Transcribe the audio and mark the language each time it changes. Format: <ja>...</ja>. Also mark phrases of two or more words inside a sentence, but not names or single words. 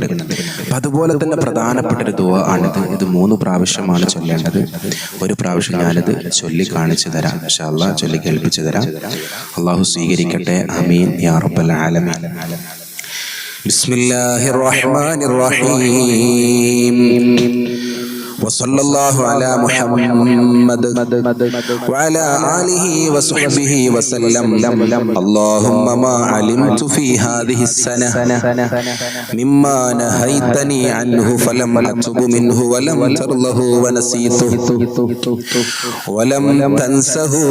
<ml>അപ്പം അതുപോലെ തന്നെ പ്രധാനപ്പെട്ട ഒരു ദുആ ആണിത്. ഇത് 3 പ്രാവശ്യമാണ് ചൊല്ലേണ്ടത്. ഒരു പ്രാവശ്യം ഞാനിത് ചൊല്ലി കാണിച്ചു തരാം.</ml> <ar>إن شاء الله</ar> <ml>ചൊല്ലി കേൾപ്പിച്ചു തരാം. അള്ളാഹു സ്വീകരിക്കട്ടെ.</ml> <ar>آمين يا رب العالمين. بسم الله الرحمن الرحيم. وصلى الله على محمد وعلى آله وصحبه وسلم. اللهم ما علمت في هذه السنة مما نهيتني عنه فلم أتب منه ولم ترله ونسيته ولم تنسه</ar>